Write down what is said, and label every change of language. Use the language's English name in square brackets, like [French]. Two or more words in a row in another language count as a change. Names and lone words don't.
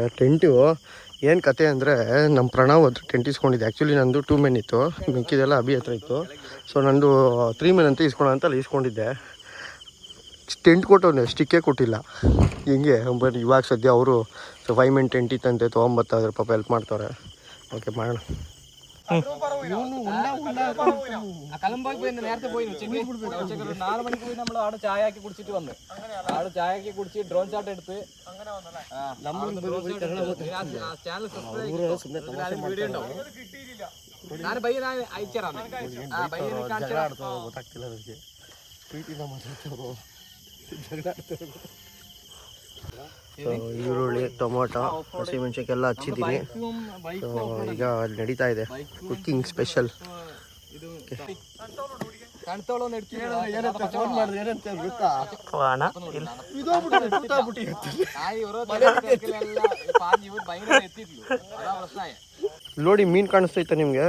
[Kannada] ಟೆಂಟು ಏನು ಕತೆ ಅಂದರೆ, ನಮ್ಮ ಪ್ರಣವ್ ಹತ್ರ ಟೆಂಟ್ ಇಸ್ಕೊಂಡಿದ್ದೆ. ಆ್ಯಕ್ಚುಲಿ ನಂದು 2 men ಇತ್ತು, ಮಿಕ್ಕಿದೆಲ್ಲ ಅಭಿ ಹತ್ರ ಇತ್ತು. ಸೊ ನಂದು 3 men ಅಂತ ಇಸ್ಕೊಳ್ಳೋ ಅಂತ ಇಸ್ಕೊಂಡಿದ್ದೆ. ಟೆಂಟ್ ಕೊಟ್ಟವನೆ, ಸ್ಟಿಕ್ಕೇ ಕೊಟ್ಟಿಲ್ಲ. ಹಿಂಗೆ ಬಟ್ ಇವಾಗ ಸದ್ಯ ಅವರು 5 men ಟೆಂಟ್ ಇತ್ತಂತೆ, ತೊಗೊಂಬರ್ತಾಯಿದ್ರು. ಪಾಪ ಹೆಲ್ಪ್ ಮಾಡ್ತಾರೆ. [Malayalam] ഓക്കെ മഴ നേരത്തെ പോയി ഉച്ചക്ക് 4 മണിക്ക് പോയി നമ്മൾ അവിടെ ചായ ആക്കി കുടിച്ചിട്ട് വന്ന് അവിടെ ചായ ആക്കി കുടിച്ച് [English] drone shot [Malayalam] എടുത്ത് [English] channel subscribe video [Malayalam] ഉണ്ടാവും. ഞാൻ പയ്യൻ അയച്ചറാം [Kannada] ಈರುಳ್ಳಿ ಟೊಮೊಟೊ ಹಸಿಮೆಣಸಿನ್ಕಾಯಿ ಎಲ್ಲ ಹಚ್ಚಿದ್ದೀನಿ. ಈಗ ನಡೀತಾ ಇದೆ [English] cooking special. [Kannada] ನೋಡಿ ಮೀನು ಕಾಣಿಸ್ತೈತೆ ನಿಮ್ಗೆ?